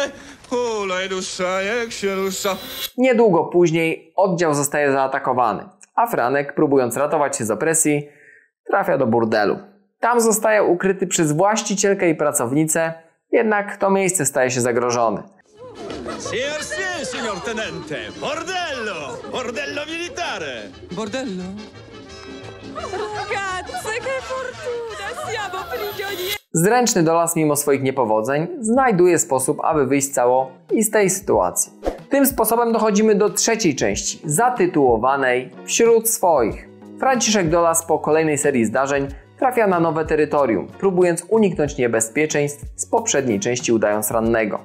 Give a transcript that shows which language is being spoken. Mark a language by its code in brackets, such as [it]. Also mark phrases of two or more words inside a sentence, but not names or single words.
[pl] Hulaj dusza, jak się rusza. Niedługo później oddział zostaje zaatakowany, a Franek, próbując ratować się z opresji, trafia do burdelu. Tam zostaje ukryty przez właścicielkę i pracownicę, jednak to miejsce staje się zagrożone. [it] Sí, signor tenente. Bordello! Bordello militare! Bordello? Ragazze, che fortuna! Siamo prigionieri! [pl] Zręczny Dolas mimo swoich niepowodzeń znajduje sposób, aby wyjść cało i z tej sytuacji. Tym sposobem dochodzimy do trzeciej części, zatytułowanej Wśród swoich. Franciszek Dolas po kolejnej serii zdarzeń trafia na nowe terytorium, próbując uniknąć niebezpieczeństw z poprzedniej części, udając rannego.